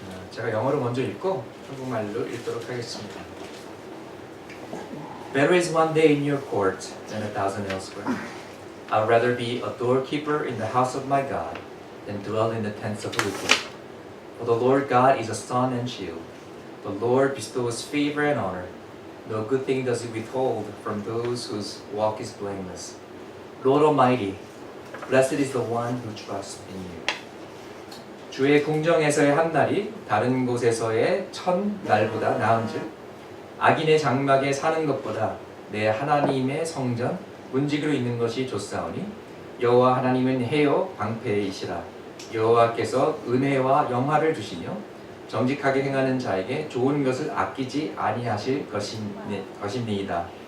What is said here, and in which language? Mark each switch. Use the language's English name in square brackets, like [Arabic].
[Korean] 제가 영어로 먼저 읽고 한국말로 읽도록 하겠습니다. [English] Better is one day in your court than 1,000 elsewhere. I'd rather be a doorkeeper in the house of my God than dwell in the tents of the wicked. For the Lord God is a sun and shield. The Lord bestows favor and honor. No good thing does he withhold from those whose walk is blameless. Lord Almighty, blessed is the one who trusts in you. [Korean] 주의 궁정에서의 한 날이 다른 곳에서의 1,000날보다 나은즉 악인의 장막에 사는 것보다 내 하나님의 성전 문지기로 있는 것이 좋사오니 여호와 하나님은 해요 방패이시라. 여호와께서 은혜와 영화를 주시며 정직하게 행하는 자에게 좋은 것을 아끼지 아니하실 것입니다.